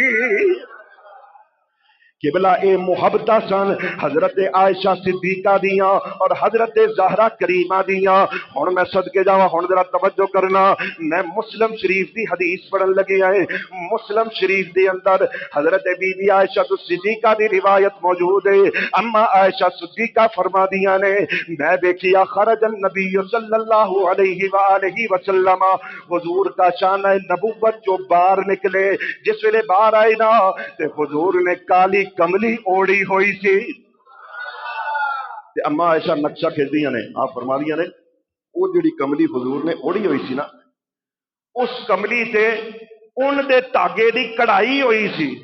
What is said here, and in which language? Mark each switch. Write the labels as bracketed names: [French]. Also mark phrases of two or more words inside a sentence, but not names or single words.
[Punjabi] قبلۂ محبت سن حضرت عائشہ صدیقہ دیاں اور حضرت زہرا کریمہ دیاں. ہن میں صدقے جاواں، ہن ذرا توجہ کرنا، میں مسلم شریف دی حدیث پڑھن لگی ہے. مسلم شریف دے اندر حضرت بی بی عائشہ صدیقہ دی روایت موجود ہے. اماں عائشہ صدیقہ فرما دیاں نے میں ویکھیا [Arabic] خرج النبي صلى الله عليه وآله وسلم, [Punjabi] حضور کا شان نبوت جو باہر نکلے، جس ویلے باہر آئے نا تے حضور نے کالی کملی اوڑھی ہوئی سی. اماں عائشہ نقشہ کھچدیاں نے، آپ فرما دیاں نے وہ جیہڑی کملی حضور نے اوڑھی ہوئی سی نا، اس کملی تے اون دے دھاگے دی کڑھائی ہوئی سی.